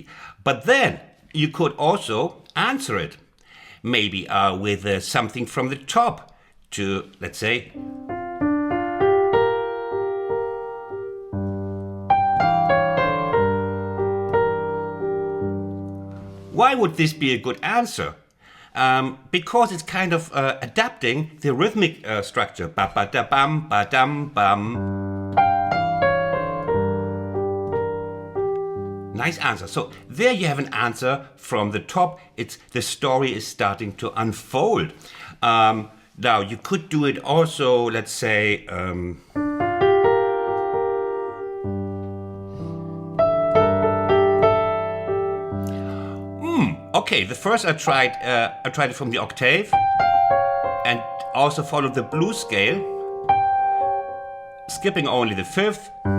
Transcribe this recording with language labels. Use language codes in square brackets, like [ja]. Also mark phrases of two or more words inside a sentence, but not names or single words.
[en] But then you could also answer it, maybe with something from the top, to, let's say, why would this be a good answer? Because it's kind of adapting the rhythmic structure. Ba ba da bum, ba dum bum. Nice answer. So there you have an answer from the top. The story is starting to unfold. Now, you could do it also, let's say, okay, the first I tried it from the octave and also followed the blues scale, skipping only the fifth.